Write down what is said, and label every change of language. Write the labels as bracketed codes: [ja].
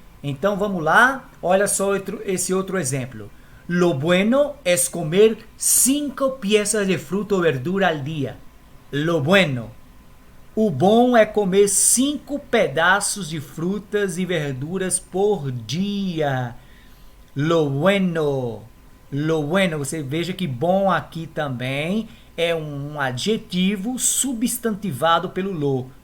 [pt] Então, vamos lá. Olha só esse outro exemplo. [es] Lo bueno es comer 5 piezas de fruta [pt] ou verdura [es] al día. Lo bueno. [pt] O bom é comer 5 pedaços de frutas e verduras por dia. [es] Lo bueno. Lo bueno. [pt] Você veja que bom aqui também é um adjetivo substantivado pelo lo.